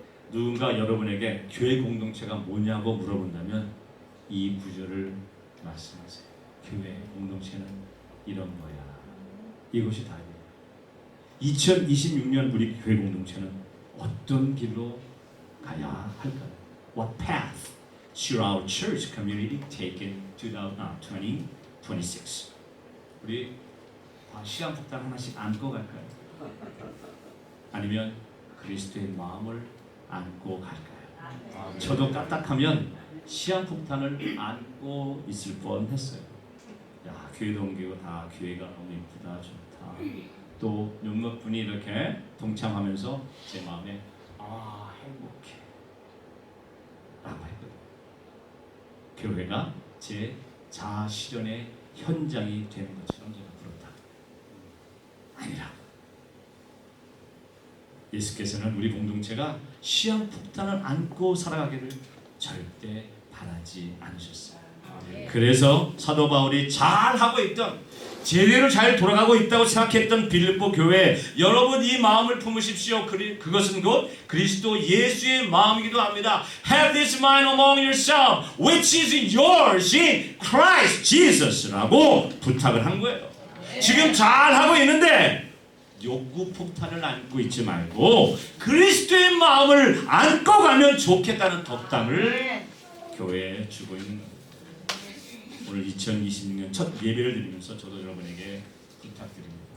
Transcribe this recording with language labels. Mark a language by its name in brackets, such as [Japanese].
[Korean] 누군가 여러분에게 교회 공동체가 뭐냐고 물어본다면 이 구절을 말씀하세요. 교회 공동체는 이런 거야. 이것이 답이에요. 2026년 우리 교회 공동체는 어떤 길로 가야 할까요? [English] What path should our church community take in 2026? [Korean] 우리 시한폭탄 하나씩 안고 갈까요? 아니면 그리스도의 마음을 안고 갈까요? 저도 까딱하면 시한폭탄을 안고 있을 뻔했어요. 야, 교회도 옮기고 다 교회가 너무 예쁘다, 좋다. 또 몇몇 분이 이렇게 동참하면서 제 마음에 행복해 라고 했거든요. 교회가 제 자아 실현의 현장이 되는 것처럼 제가 부른다. 아니라 예수께서는 우리 공동체가 시한폭탄을 안고 살아가기를 절대 바라지 않으셨어요. 그래서 사도 바울이 잘하고 있던 제대로 잘 돌아가고 있다고 생각했던 빌립보 교회, 여러분 이 마음을 품으십시오. 그것은 곧 그리스도 예수의 마음이기도 합니다. [English] Have this mind among yourselves, which is yours in Christ Jesus [Korean] 라고 부탁을 한 거예요. 지금 잘하고 있는데 욕구 폭탄을 안고 있지 말고 그리스도의 마음을 안고 가면 좋겠다는 덕담을 교회에 주고 있는 겁니다. 오늘 2026년 첫 예배를 드리면서 저도 여러분에게 부탁드립니다.